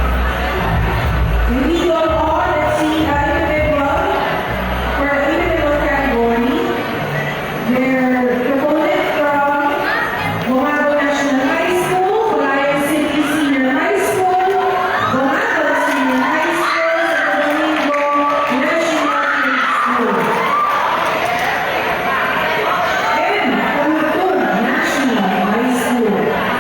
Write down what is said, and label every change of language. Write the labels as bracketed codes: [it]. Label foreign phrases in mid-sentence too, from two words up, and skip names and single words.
[en] we go on, let's see, individual, for individual category. They're promoted from Bongabon National High School, Palayan City Senior High School, Bongabon Senior High School, Santo Domingo National High School, and Tandog National High School.